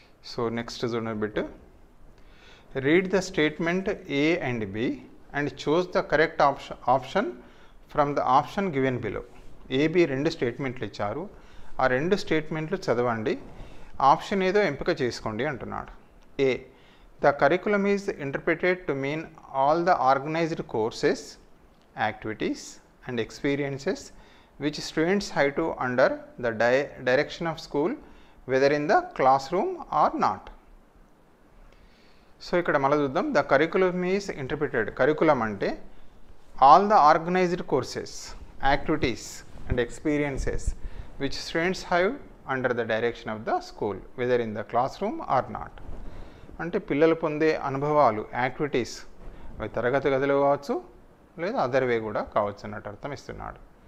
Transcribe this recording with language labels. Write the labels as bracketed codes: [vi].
[en] so next [te] చూడండి [en] Bit. Read the statement A and B and choose the correct option from the option given below. [te] AB రెండు స్టేట్మెంట్లు ఇచ్చారు, ఆ రెండు స్టేట్మెంట్లు చదవండి, ఆప్షన్ ఏదో ఎంపిక చేసుకోండి అంటున్నాడు. ఏ. [en] The curriculum is interpreted to mean all the organised courses, activities and experiences which students have to under the direction of school whether in the classroom or not. [te] So ఇక్కడ మళ్ళీ చూద్దాం. [en] The curriculum is interpreted, curriculum అంటే all the organised courses, activities and experiences which students have under the direction of the school whether in the class room or not. [te] అంటే పిల్లలు పొందే అనుభవాలు, activities, అవి తరగతి గదిలో కావచ్చు లేదా అదర్ వే కూడా కావచ్చు అన్నట్టు అర్థం ఇస్తున్నాడు.